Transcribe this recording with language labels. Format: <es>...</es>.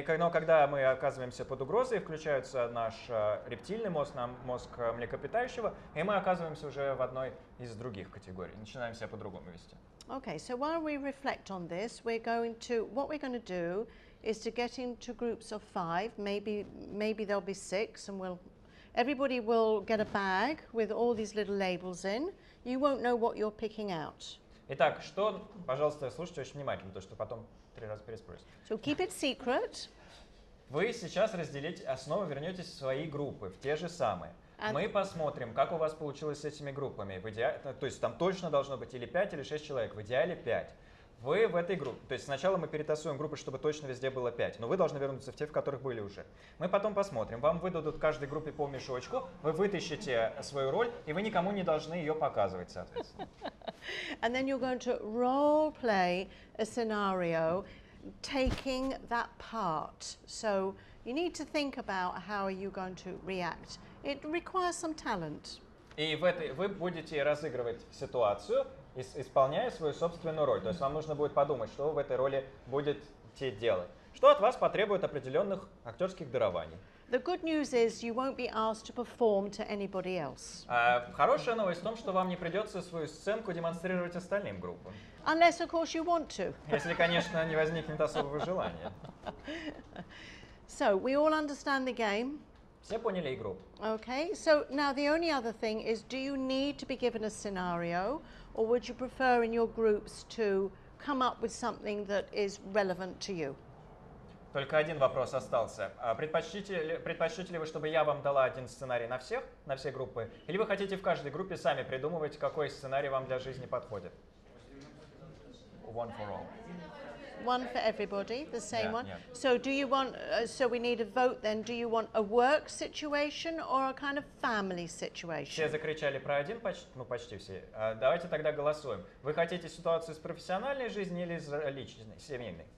<ru>Но когда мы оказываемся под угрозой, включается наш рептильный мозг, мозг млекопитающего, и мы оказываемся уже в одной из других категорий, начинаем себя по-другому вести.</ru> <en>Okay, so while we reflect on this, what we're going to do is to get into groups of 5, maybe there'll be 6, and everybody will get a bag with all these little labels in. You won't know what you're picking out.</en> <ru>Итак, пожалуйста, слушайте очень внимательно, потому что потом 3 раза переспросите.</ru> <en>So keep it secret.</en> <ru>Вы сейчас снова вернетесь в свои группы, в те же самые. Мы посмотрим, как у вас получилось с этими группами. То есть там точно должно быть или 5, или 6 человек, в идеале 5. Вы в этой группе, то есть сначала мы перетасуем группы, чтобы точно везде было 5, но вы должны вернуться в те, в которых были уже. Мы потом посмотрим, вам выдадут в каждой группе по мешочку, вы вытащите свою роль, и вы никому не должны ее показывать, соответственно.</ru> <en>And then you're going to role play a scenario taking that part. So you need to think about how are you going to react. It requires some talent.</en> <ru>И вы будете разыгрывать ситуацию, исполняя свою собственную роль. То есть вам нужно будет подумать, что вы в этой роли будете делать. Что от вас потребует определенных актерских дарований.</ru> <en>The good news is you won't be asked to perform to anybody else.</en> <ru>Хорошая новость в том, что вам не придется свою сценку демонстрировать остальным группам.</ru> <en>Unless, of course, you want to.</en> <ru>Если, конечно, не возникнет особого желания.</ru> <en>So, we all understand the game.</en> <ru>Все поняли игру?</ru> <en>Okay, so now the only other thing is, do you need to be given a scenario, or would you prefer in your groups to come up with something that is relevant to you?</en> <ru>Только один вопрос остался. Предпочтете ли вы, чтобы я вам дала один сценарий на все группы, или вы хотите в каждой группе сами придумывать, какой сценарий вам для жизни подходит?</ru> <en>One for all. One for everybody, the same one. Yeah. So do you want, so we need a vote then, do you want a work situation or a kind of family situation?</en> <ru>Все закричали про один, почти все. Давайте тогда голосуем. Вы хотите ситуацию из профессиональной жизни или из личной, семейной?</ru>